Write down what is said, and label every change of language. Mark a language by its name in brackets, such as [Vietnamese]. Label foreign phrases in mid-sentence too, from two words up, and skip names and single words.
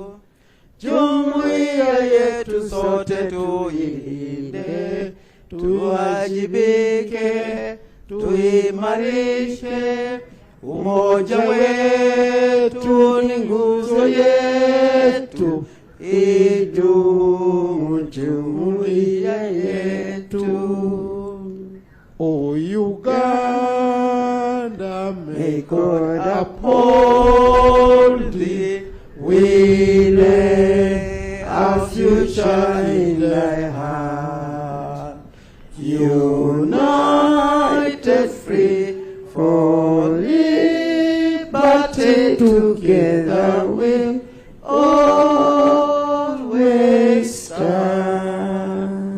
[Swahili] Jumuiya yetu sote tuilinde, tuwajibike, tuimarishe. Umoja wetu ni nguzo yetu, idumu jumuiya yetu. [English] O Uganda, may God uphold thee. We lay our future in thy hand, united, free, for liberty, together we always stand.